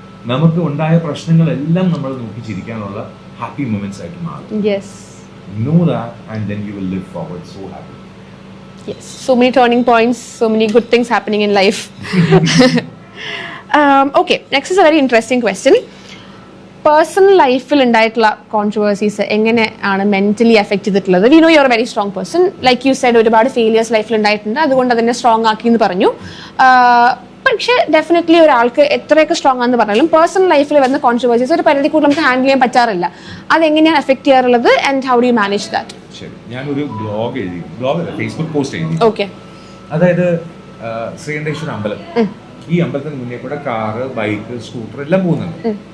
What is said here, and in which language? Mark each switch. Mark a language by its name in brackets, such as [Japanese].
[Malayalam] നമുക്ക് ഉണ്ടായ പ്രശ്നങ്ങളെല്ലാം നമ്മൾ നോക്കി ചിരിക്കാനുള്ള ഹാപ്പി മൊമെന്റ്സ് ആയിട്ട് മാറും. [English] Know that and then you will live forward so happy. Yes, so many turning points, so many good things happening in life. Okay, next is a very interesting question. Personal life [Malayalam] il undaittulla controversies engane aanu mentally affect ചെയ്തിട്ടുള്ളത്? [English] We know you are a very strong person, like you said [Malayalam] ഒരുപാട് failures life il ഉണ്ടായിട്ടുണ്ട്, അതുകൊണ്ട് അതിനെ strong ആക്കി എന്ന് പറഞ്ഞു. പക്ഷേ definitely ഒരാൾക്ക് എത്രയൊക്കെ സ്ട്രോങ് ആണെന്ന് പറഞ്ഞാലും പേഴ്സണൽ ലൈഫിൽ വരുന്ന കോൺട്രവേഴ്സീസ് ഒരു പരിധി കൂടുതൽ നമുക്ക് ഹാൻഡിൽ ചെയ്യാൻ പറ്റാറില്ല. അതെങ്ങനെയാണ് എഫക്ട് ചെയ്യാറുള്ളത് [English] And how do you manage that? [Malayalam] ശരി, ഞാനൊരു ബ്ലോഗല്ല ഫേസ്ബുക്ക് പോസ്റ്റ് എഴുതി. ഓക്കെ. അതായത് ശ്രീകണ്ഠേശ്വര അമ്പലം, ഈ അമ്പലത്തിന് മുന്നേ കൂടെ കാറ്, ബൈക്ക്, സ്കൂട്ടർ എല്ലാം പോകുന്നുണ്ട്.